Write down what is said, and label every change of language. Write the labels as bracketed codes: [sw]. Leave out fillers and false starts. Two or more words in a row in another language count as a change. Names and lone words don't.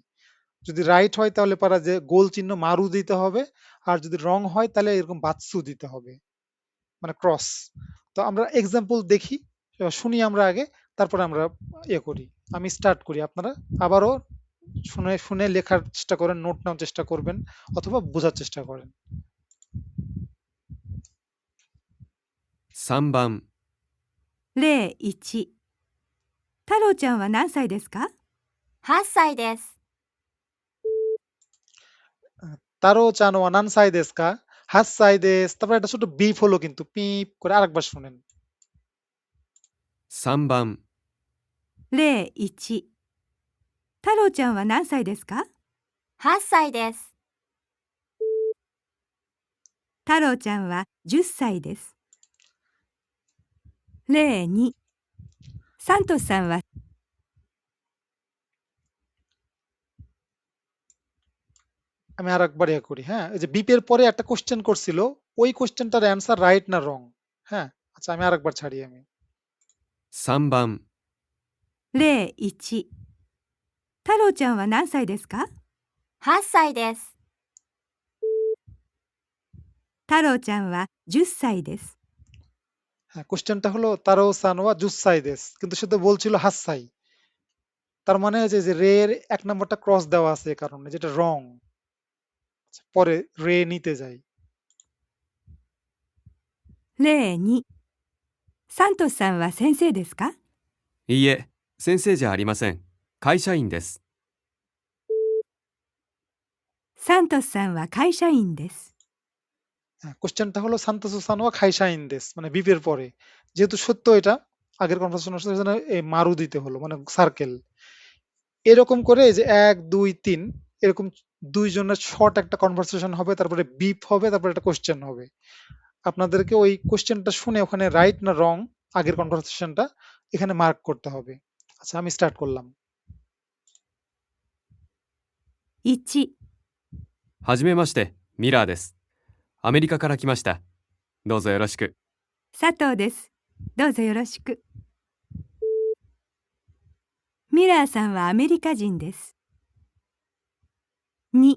[bn] যদি রাইট হয় তাহলে পারা যে গোল চিহ্ন মারু দিতে হবে, আর যদি রং হয় তাহলে এরকম বাৎসু দিতে হবে, মানে ক্রস। তো আমরা এক্সাম্পল দেখি, শুনি আমরা আগে, তারপরে আমরা করি। আমি স্টার্ট করি, আপনারা আবারও শুনে শুনে লেখার চেষ্টা করেন, নোট নেওয়ার চেষ্টা করবেন, অথবা বোঝার চেষ্টা করেন। [ja] 3 番、 01、太郎ちゃんは何歳ですか？ 8歳です。たろうちゃん は なんさい です か、はっさい です. [bn] তারপর একটা ছোট বিপ হলো কিন্তু, পিপ করে আরেকবার শুনেন। [ja] 3 番、 01、太郎ちゃんは何歳ですか？ 8歳です。太郎ちゃんは10歳です。02、サントスさんは [bn] আমি আরেকবার করি। হ্যাঁ, এই যে বিপের পরে একটা কোশ্চেন করছিল, ওই কোশ্চেনটার অ্যান্সার রাইট না রং? হ্যাঁ, আচ্ছা আমি আরেকবার ছাড়ি আমি। [ja] 3 番、 01、太郎ちゃんは何歳ですか？ 8歳です。太郎ちゃんは10歳です。 [bn] হ্যাঁ, কোশ্চেনটা হলো [ja] たろうさんは じゅっさい です, [bn] কিন্তু সে তো বলছিল হাসাই। তার মানে যে রে এর 1 নাম্বারটা ক্রস দেওয়া আছে এ কারণে, যেটা রং। পরে রে নিতে যাই। [ja] 例2、サントスさんは先生ですか？いいえ、先生じゃありません。会社員です。サントスさんは会社員です。 [bn] হ্যাঁ, কোশ্চেনটা হলো [ja] サントス さん は かいしゃいん です, [bn] মানে বিপের পরে। যেহেতু সত্য এটা, আগের কনভারসেশন মারু দিতে হলো, মানে সার্কেল। এরকম করে এই যে 1 2 3 এরকম দুইজনের শর্ট একটা কনভারসেশন হবে, তারপরে বিপ হবে, তারপরে একটা কোশ্চেন হবে। আপনাদেরকে ওই কোশ্চেনটা শুনে ওখানে রাইট না রং আগের কনভারসেশনটা এখানে মার্ক করতে হবে। আচ্ছা, আমি স্টার্ট করলাম। [ja] 1、はじめまして、ミラーです。アメリカから来ました。どうぞよろしく。佐藤です。どうぞよろしく。ミラーさんはアメリカ人です。2、